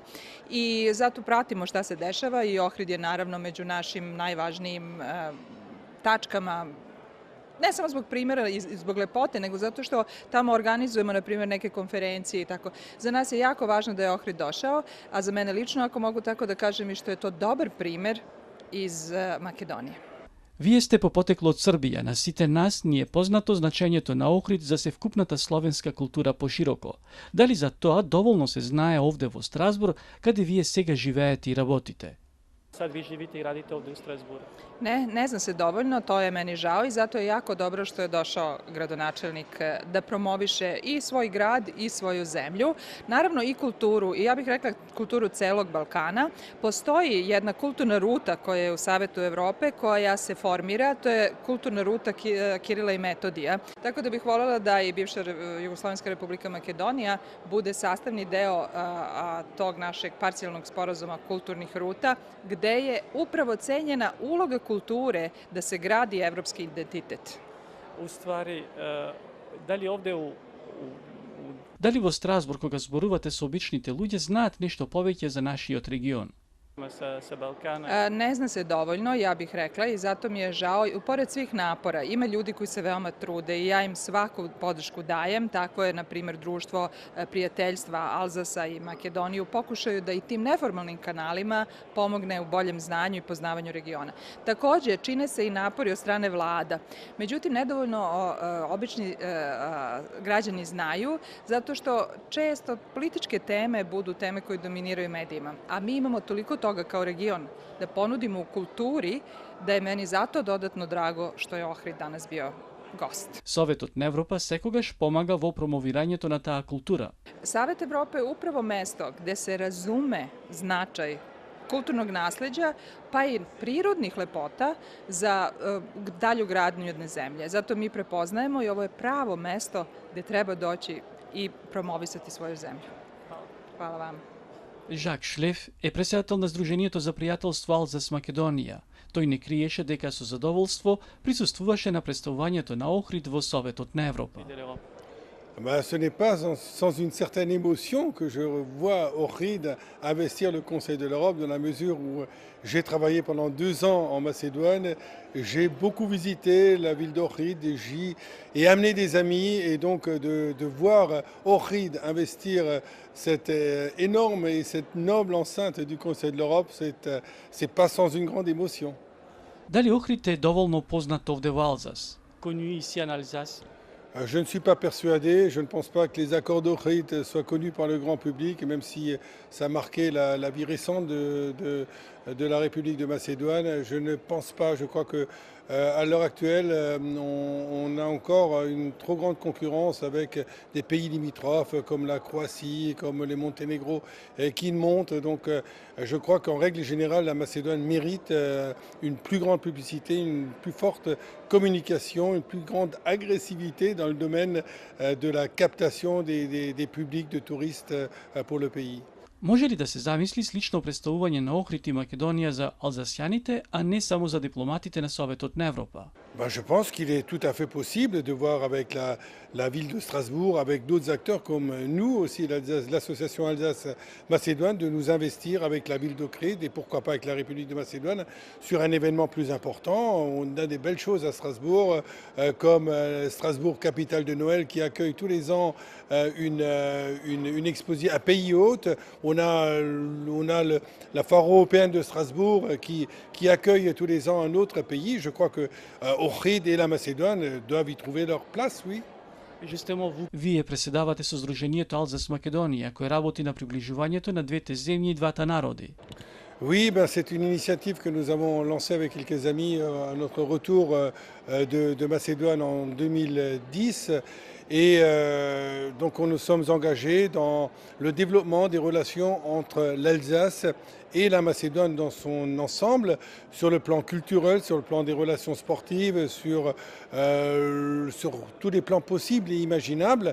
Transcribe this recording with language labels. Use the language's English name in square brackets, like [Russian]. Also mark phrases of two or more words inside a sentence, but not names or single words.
[Serbian] I zato pratimo šta se dešava i Ohrid je naravno među našim najvažnijim tačkama, ne samo zbog primjera i zbog lepote, nego zato što tamo organizujemo, na primjer, neke konferencije i tako. Za nas je jako važno da je Ohrid došao, a za mene lično, ako mogu tako da kažem, i što je to dobar primjer iz Makedonije. [Macedonian] Вие сте по потекло од Србија, на сите нас ни е познато значењето на Охрид за севкупната словенска култура пошироко. Дали за тоа доволно се знае овде во Страсбур, каде вие сега живеете и работите? [Serbian] Sad vi živite i radite ovde u Strasburu. Ne zna se dovoljno, to je meni žao i zato je jako dobro što je došao gradonačelnik da promoviše i svoj grad i svoju zemlju. Naravno i kulturu, i ja bih rekla kulturu celog Balkana. Postoji jedna kulturna ruta koja je u Savetu Evrope koja se formira, to je kulturna ruta Kirila i Metodija. Tako da bih voljela da i bivša Jugoslovenska republika Makedonija bude sastavni deo tog našeg parcijalnog sporazuma kulturnih ruta, gde je upravo cenjena uloga kulture da se gradi evropski identitet. U stvari, da li ovde [Macedonian] Дали во Страсбур, кога зборувате со обичните луѓе, знаат нешто повеќе за нашиот регион? [Serbian] sa Balkana? Ne zna se dovoljno, ja bih rekla, i zato mi je žao. Pored svih napora, ima ljudi koji se veoma trude i ja im svaku podršku dajem. Tako je, na primjer, Društvo prijateljstva Alzasa i Makedoniju pokušaju da i tim neformalnim kanalima pomogne u boljem znanju i poznavanju regiona. Takođe, čine se i napori od strane vlada. Međutim, nedovoljno obični građani znaju, zato što često političke teme budu teme koje dominiraju medijima. A mi imamo toliko toga kao region da ponudimo u kulturi, da je meni zato dodatno drago što je Ohrid danas bio gost. [Macedonian] Советот на Европа секогаш помага во промовирањето на таа култура. [Serbian] Savet Evrope je upravo mesto gde se razume značaj kulturnog nasleđa, pa i prirodnih lepota za dalju gradnju jedne zemlje. Zato mi prepoznajemo i ovo je pravo mesto gde treba doći i promovisati svoju zemlju. Hvala vam. [Macedonian] Жак Шлеф е председател на Сдруженијето за пријателство Алзас Македонија. Тој не криеше дека со задоволство присуствуваше на представувањето на Охрид во Советот на Европа. [French] Ce n'est pas sans une certaine émotion que je vois Ohrid investir le Conseil de l'Europe dans la mesure où j'ai travaillé pendant 2 ans en Macédoine. J'ai beaucoup visité la ville d'Ohrid et amené des amis et donc de voir Ohrid investir cette énorme et cette noble enceinte du Conseil de l'Europe, c'est pas sans une grande émotion. [Macedonian] Дали Охрид е доволно познат овде во Алзас? [French] Connu ici en Alsace. Je ne suis pas persuadé, je ne pense pas que les accords d'Ohrid soient connus par le grand public, même si ça a marqué la vie récente de la République de Macédoine. Je ne pense pas, je crois que à l'heure actuelle, on a encore une trop grande concurrence avec des pays limitrophes comme la Croatie, comme les Monténégro qui montent. Donc je crois qu'en règle générale, la Macédoine mérite une plus grande publicité, une plus forte communication, une plus grande agressivité dans le domaine de la captation des publics de touristes pour le pays. [Macedonian] Може ли да се замисли слично представување на Охрид и Македонија за алзасјаните, а не само за дипломатите на Советот на Европа? [French] Je pense qu'il est tout à fait possible de voir avec la ville de Strasbourg, avec d'autres acteurs comme nous aussi, l'association Alsace-Macédoine, de nous investir avec la ville d'Ohrid et pourquoi pas avec la République de Macédoine sur un événement plus important. On a des belles choses à Strasbourg, comme Strasbourg, capitale de Noël, qui accueille tous les ans une exposition à pays hôte. On a la foire européenne de Strasbourg qui accueille tous les ans un autre pays. Je crois que Ohrid et la Macédoine doivent y trouver leur place, oui. Justement, vous, [Macedonian] Вие преседавате со Сдруженијето Алзас Македонија, кој работи на приближувањето на двете земји и двата народи. [French] Oui, c'est une initiative que nous avons lancée avec quelques amis à notre retour de Macédoine en 2010. Et donc nous sommes engagés dans le développement des relations entre l'Alsace et la Macédoine dans son ensemble, sur le plan culturel, sur le plan des relations sportives, sur tous les plans possibles et imaginables.